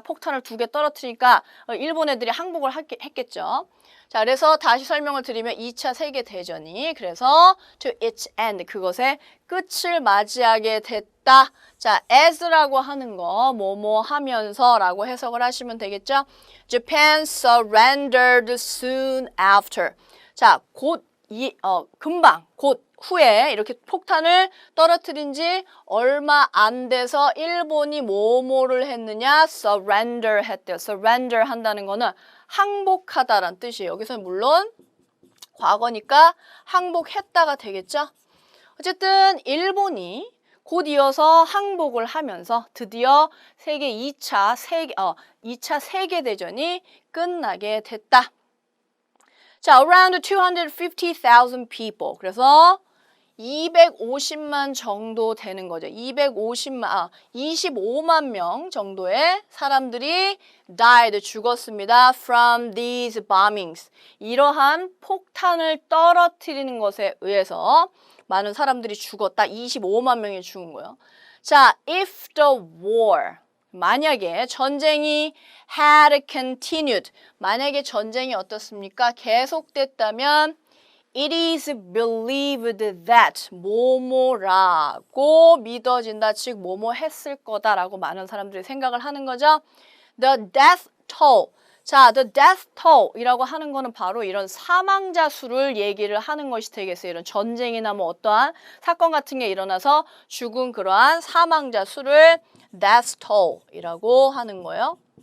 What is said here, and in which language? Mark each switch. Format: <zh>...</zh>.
<ko>폭탄을 2개 떨어뜨리니까 일본 애들이 항복을 했겠죠. 자, 그래서 다시 설명을 드리면 2차 세계대전이 그래서</ko> <en>to its end,</en> <ko>그것의 끝을 맞이하게 됐다. 자, as라고 하는 거 뭐뭐 하면서라고 해석을 하시면 되겠죠.</ko> <en>Japan surrendered soon after.</en> <ko>자, 금방, 곧 후에 이렇게 폭탄을 떨어뜨린 지 얼마 안 돼서 일본이 뭐뭐를 했느냐? surrender 했대요. surrender 한다는 거는 항복하다라는 뜻이에요. 여기서 물론 과거니까 항복했다가 되겠죠? 어쨌든 일본이 곧 이어서 항복을 하면서 드디어 2차 세계대전이 끝나게 됐다.</ko> <en>자, around 250,000 people.</en> <ko>그래서 250만 정도 되는 거죠. 25만 명 정도의 사람들이</ko> <en>died,</en> <ko>죽었습니다.</ko> <en>From these bombings.</en> <ko>이러한 폭탄을 떨어뜨리는 것에 의해서 많은 사람들이 죽었다. 25만 명이 죽은 거예요. 자,</ko> <en>if the war,</en> <ko>만약에 전쟁이</ko> <en>had continued,</en> <ko>만약에 전쟁이 어떻습니까? 계속됐다면</ko> <en>it is believed that</en> <ko>뭐뭐라고 믿어진다. 즉 뭐뭐 했을 거다라고 많은 사람들이 생각을 하는 거죠.</ko> <en>The death toll.</en> <ko>자, the death toll이라고 하는 거는 바로 이런 사망자 수를 얘기를 하는 것이 되겠어요. 이런 전쟁이나 뭐 어떠한 사건 같은 게 일어나서 죽은 그러한 사망자 수를 death toll이라고 하는 거예요.</ko>